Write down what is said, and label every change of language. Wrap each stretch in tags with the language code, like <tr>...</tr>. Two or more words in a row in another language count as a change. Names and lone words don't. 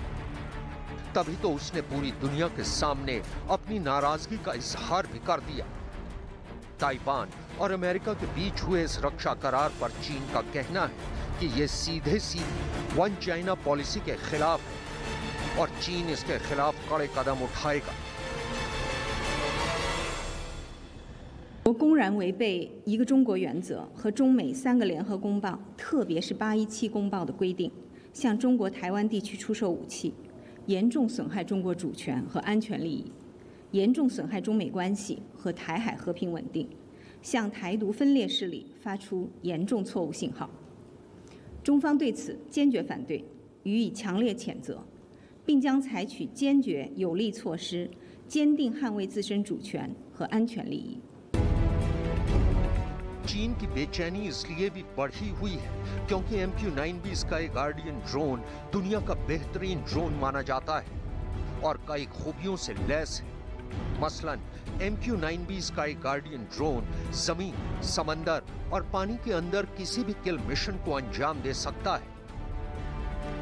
<hi>तभी तो उसने पूरी दुनिया के सामने अपनी नाराजगी का इजहार भी कर दिया। ताइवान और अमेरिका के बीच हुए इस रक्षा करार पर चीन का कहना है कि ये सीधे</hi> <en>One China policy</en> <hi>के खिलाफ है और चीन इसके खिलाफ कड़े कदम उठाएगा।</hi> <zh>我公然违背一个中国原则和中美3个联合公报，特别是817公报的规定，向中国台湾地区出售武器，严重损害中国主权和安全利益，严重损害中美关系和台海和平稳定，向台独分裂势力发出严重错误信号。中方对此坚决反对，予以强烈谴责，并将采取坚决有力措施，坚定捍卫自身主权和安全利益。</zh> <hi>चीन की बेचैनी इसलिए भी बढ़ी हुई है क्योंकि MQ-9B स्काई गार्डियन ड्रोन दुनिया का बेहतरीन ड्रोन माना जाता है और कई खूबियों से लैस है। मसलन MQ-9B स्काई गार्डियन ड्रोन जमीन, समंदर और पानी के अंदर किसी भी</hi> <en>kill mission</en> <hi>को अंजाम दे सकता है।</hi>